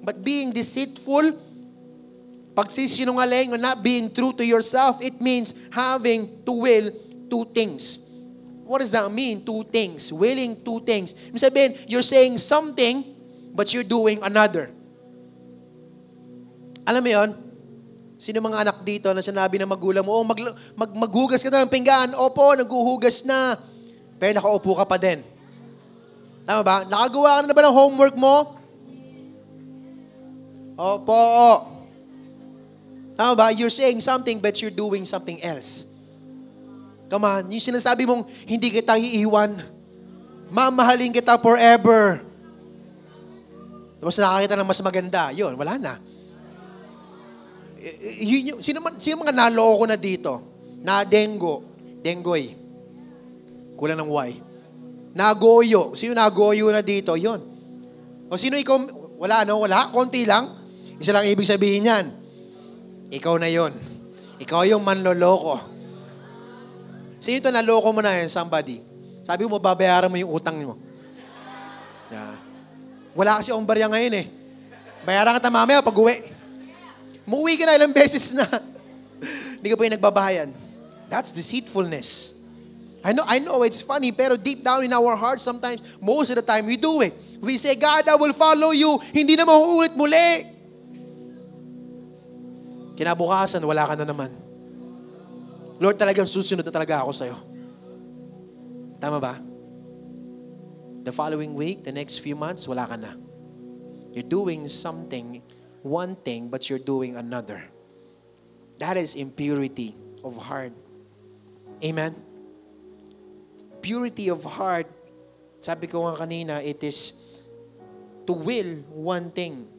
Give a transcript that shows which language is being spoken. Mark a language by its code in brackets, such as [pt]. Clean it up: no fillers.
[en] But being deceitful, pagsisinungaling, or not being true to yourself, it means having to will two things. What does that mean, two things? Willing two things. Ibig sabihin, you're saying something, but you're doing another. [tl] Alam mo yun? Sino mga anak dito na sinabi ng magulang mo, maghugas ka na ng pinggan. Opo, naghuhugas na. Pero nakaupo ka pa din. Tama ba? Nakagawa ka na ba ng homework mo? Opo. Tama ba? [en] You're saying something but you're doing something else. [tl] Come on. Yung sinasabi mong, hindi kita iiwan. Mamahalin kita forever. Tapos nakakita ng mas maganda. Yun, wala na. Sino mga naloko na dito? Na Dengoy. Kulang ng Y. Nagoyo. Sino nagoyo na dito? Yun. O sino ikaw? Wala, no? Wala? Konti lang? Isa lang ibig sabihin yan. Ikaw na yon. Ikaw yung manloloko. Sino ito naloko mo na yan? Somebody. Sabi mo, babayaran mo yung utang mo. Yeah. Wala kasi ang barya ngayon eh. Bayaran ka mamaya pag-uwi. Muuwi ka na ilang beses na. Hindi ka pa yung nagbabahayan. [en] That's deceitfulness. I know it's funny, pero deep down in our hearts, sometimes, most of the time, we do it. We say, God, I will follow you. [tl] Hindi na mauulit muli. Kinabukasan, wala ka na naman. Lord, talagang susunod na talaga ako sa'yo. Tama ba? [en] The following week, the next few months, wala ka na. You're doing something, one thing, but you're doing another. That is impurity of heart. Amen? Purity of heart, sabi ko nga kanina, it is to will one thing.